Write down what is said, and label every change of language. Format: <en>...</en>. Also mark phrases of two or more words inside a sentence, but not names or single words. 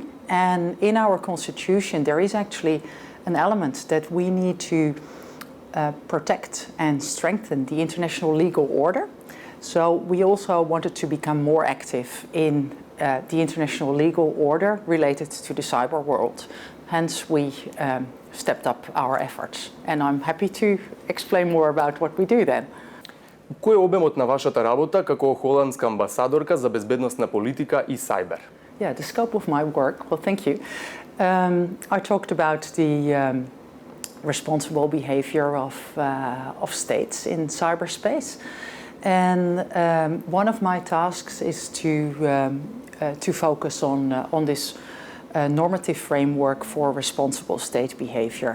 <en>And in our constitution, there is actually an element that we need to protect and strengthen the international legal order. So we also wanted to become more active in the international legal order related to the cyber world. Hence, we stepped up our efforts. And I'm happy to explain more about what we do then.</en> <mk>Кој е обемот на вашата работа како холандска амбасадорка за безбедносна политика и сајбер?</mk> <en>Yeah, the scope of my work, well, thank you. I talked about the responsible behavior of states in cyberspace. And one of my tasks is to focus on this normative framework for responsible state behavior.</en>